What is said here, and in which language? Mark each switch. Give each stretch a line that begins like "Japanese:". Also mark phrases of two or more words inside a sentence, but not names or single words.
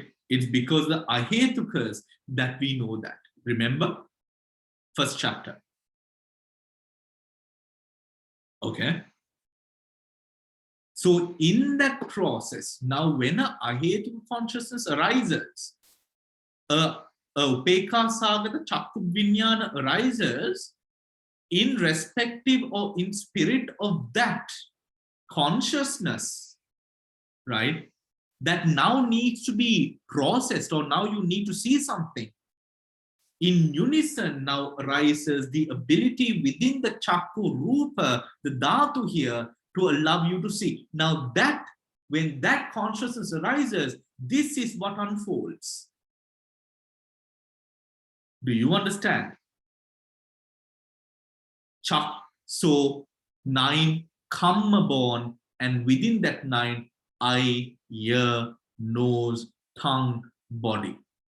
English: It's because the ahetukas that we know that. Remember? First chapter. Okay. So in that process, now when a ahetuka consciousness arises,
Pali: upeka sagata chakku vinyana
English: arises, in respective or in spirit of that consciousness, right, that now needs to be processed, or now you need to see something. In unison now arises the ability within the
Pali: chakku rupa,
English: the dhatu here, to allow you to see. Now that, when that consciousness arises, this is what unfolds. Do you understand? So 9 karma born, and within that 9, eye, ear, nose, tongue, body.